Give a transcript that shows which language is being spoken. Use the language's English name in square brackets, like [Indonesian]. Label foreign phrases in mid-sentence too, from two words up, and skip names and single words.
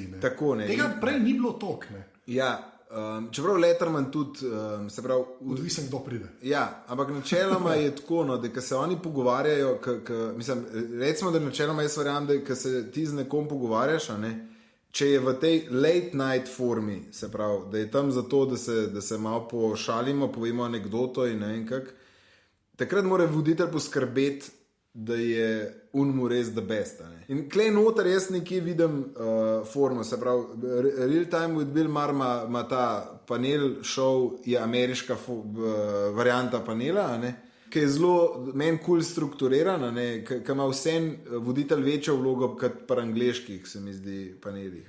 [Slovenian] Tako, ne. Tega prej ni bilo tok, ne. Ja, čeprav Letterman tudi, se pravi... Odvisen, kdo pride. Ja, ampak načeloma je tako, da ko se oni pogovarjajo, mislim, recimo, da načeloma jaz verjamem, da ko se ti z nekom pogovarjaš, če je v tej [English] late night [Slovenian] formi, se pravi, da je tam zato, da se malo pošalimo, povemo anekdoto in ne vem kak, takrat mora voditelj poskrbeti, da je unmu res [English] the best. [Slovenian] In klej noter jaz nekje vidim formo, se pravi, Real Time with Bill Maher ima ta [English] panel show, [Slovenian] je ameriška varianta panela, ki je zelo meni cool strukturiran, ki ima vsem voditelj večjo vlogo kot pri angleških, se mi zdi, panelih.